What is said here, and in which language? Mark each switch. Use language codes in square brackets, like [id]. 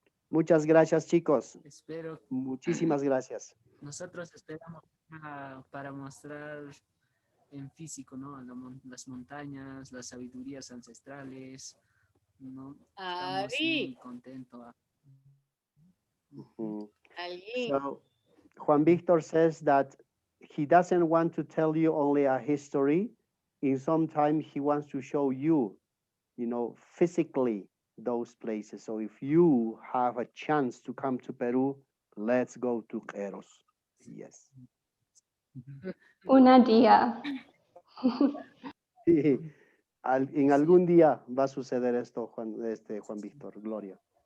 [es] Muchas gracias, chicos. espero. Muchísimas gracias. Nosotros esperamos para mostrar en físico, ¿no? Las montañas, las sabidurías ancestrales, ¿no? Estamos [qu] Ari. [es] muy contentos. Mhm. [qu] Ali. [en] So Juan Victor says that he doesn't want to tell you only a history. In some time, he wants to show you, physically those places. So if you have a chance to come to Peru, let's go to Queros. Yes. [es] Una día. Sí, en algún día va a suceder esto, Juan Víctor, Gloria.